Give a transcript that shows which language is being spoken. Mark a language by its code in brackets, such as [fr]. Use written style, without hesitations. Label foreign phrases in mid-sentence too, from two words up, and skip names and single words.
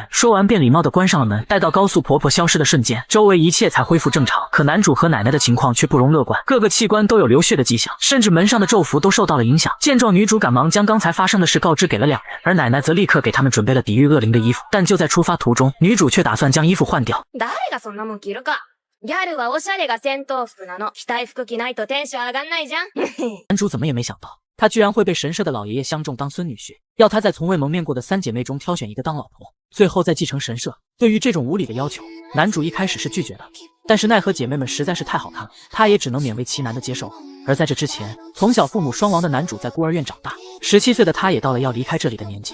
[zh] 说完便礼貌地关上了门。待到高速婆婆消失的瞬间，周围一切才恢复正常。可男主和奶奶的情况却不容乐观，各个器官都有流血的迹象，甚至门上的咒符都受到了影响。见状，女主赶忙将刚才发生的事告知给了两人，而奶奶则立刻给他们准备了抵御恶灵的衣服。但就在出发途中，女主却打算将衣服换掉。 [ja] 誰がそんなもん着るか。ギャルはおしゃれが戦闘服なの。着たい服着ないとテンション上がんないじゃん。 [zh] 男主怎么也没想到，他居然会被神社的老爷爷相中当孙女婿，要他在从未蒙面过的3姐妹中挑选一个当老婆，最后再继承神社。对于这种无理的要求，男主一开始是拒绝的，但是奈何姐妹们实在是太好看了，他也只能勉为其难的接受。而在这之前，从小父母双亡的男主在孤儿院长大，17岁的他也到了要离开这里的年纪。